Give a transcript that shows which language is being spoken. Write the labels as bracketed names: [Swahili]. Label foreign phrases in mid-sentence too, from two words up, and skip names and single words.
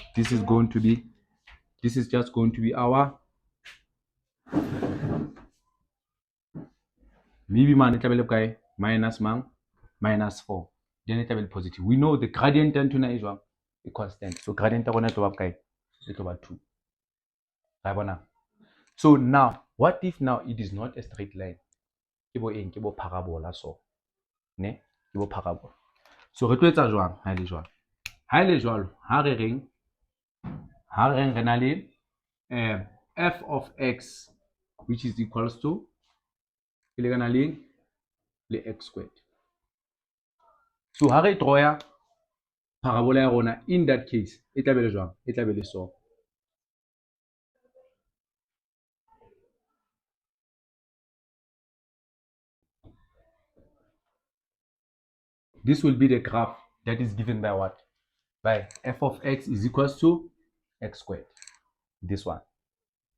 [English] This is just going to be our maybe minus 4. Then it will be positive. We know the gradient is a constant. So gradient is 2. So now, what if now it is not a straight line? [Southern Sotho] Ke bo parabola so. Ne? Ke bo parabola. So re tlo etsa jwang ha ile jwalo? Ha ile jwalo, ha re reng re na le [English] f of x, which is equals to [Southern Sotho] ile kana le [English] x squared. [Southern Sotho] So ha re draw parabola ya rona, [English] in that case [Southern Sotho] e tla be le jwang? E tla be le so. [English] This will be the graph that is given by what? By f of x is equals to x squared.